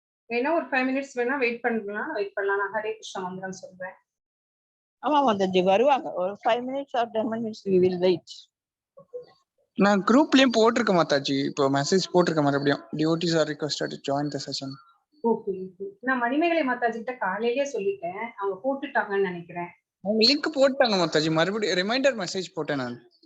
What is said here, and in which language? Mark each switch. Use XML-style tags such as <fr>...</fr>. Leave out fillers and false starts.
<ta>வேணா ஒரு 5 மினிட்ஸ் வேணா வெயிட் பண்ணலாம். நான் ஹரே கிருஷ்ணா மந்திரம் சொல்றேன். ஆமா மாதாஜி வருவாங்க.</ta> <en>ஒரு 5 minutes or 10 minutes we will wait.</en> <ta>நான் குரூப்லயும் போட்டிருக்கேன் மாதாஜி, இப்போ மெசேஜ் போட்டிருக்கேன் மறுபடியும்.</ta> <en>devotees are requested to join the session. Okay.</en> <ta>நான் மணிமேகலை மாதாஜி கிட்ட காலையிலேயே சொல்லிட்டேன், அவங்க போட்டுட்டாங்கன்னு நினைக்கிறேன். அவங்க லிங்க் போட்டாங்க மாதாஜி, மறுபடியும் ரிமைண்டர் மெசேஜ் போட்டேன் நான்.</ta>